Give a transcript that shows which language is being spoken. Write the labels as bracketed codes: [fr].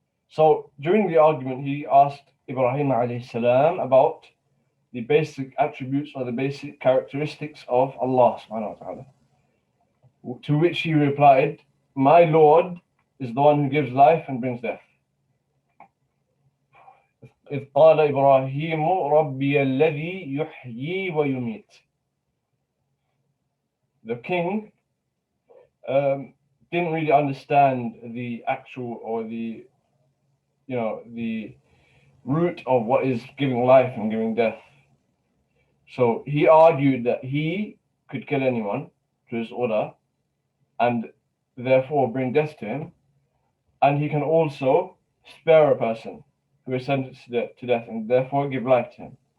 [en] So during the argument, he asked Ibrahim alayhi salam about the basic attributes or the basic characteristics of Allah subhanahu wa ta'ala. To which he replied, my Lord is the one who gives life and brings death. [ar] إذ قال إبراهيم ربي الذي يحيي ويميت. [en] The king didn't really understand the actual or the root of what is giving life and giving death. So he argued that he could kill anyone to his order and therefore bring death to him, and he can also spare a person who is sentenced to death and therefore give life to him,